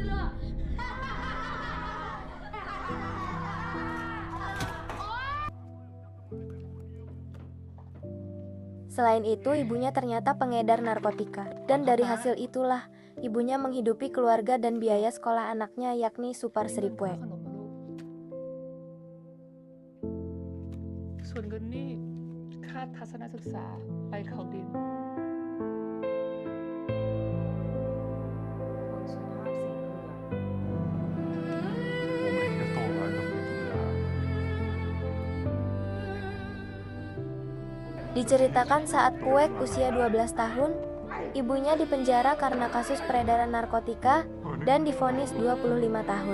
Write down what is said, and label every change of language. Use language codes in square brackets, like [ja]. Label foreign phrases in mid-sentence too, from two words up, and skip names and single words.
[id] Selain itu, ibunya ternyata pengedar narkotika. Dan dari hasil itulah, ibunya menghidupi keluarga dan biaya sekolah anaknya, yakni Supar Sri Phuek. [th] ส่วนเงินนี่ค่าทัศนศึกษาไปเขาดิน [id] Diceritakan saat Phuek usia 12 tahun, ibunya dipenjara karena kasus peredaran narkotika dan divonis 25 tahun.